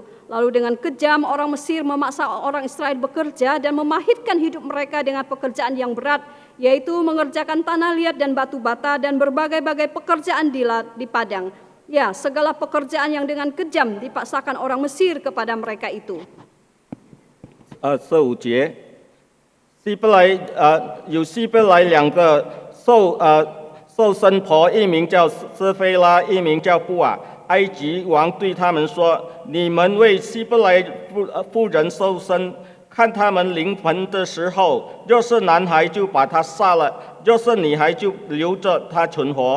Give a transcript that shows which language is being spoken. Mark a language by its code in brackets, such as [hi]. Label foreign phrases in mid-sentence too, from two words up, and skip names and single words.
[id] Lalu dengan kejam orang Mesir memaksa orang Israel bekerja dan memahitkan hidup mereka dengan pekerjaan yang berat, yaitu mengerjakan tanah liat dan batu bata dan berbagai-bagai pekerjaan di padang. Ya, segala pekerjaan yang dengan kejam dipaksakan orang Mesir kepada mereka itu. [zh] 15 节，有希伯来2个受生婆，一名叫斯菲拉，一名叫布尔。埃及王对他们说：“你们为希伯来妇人受生，看他们临盆的时候，若是男孩就把他杀了，若是女孩就留着他存活。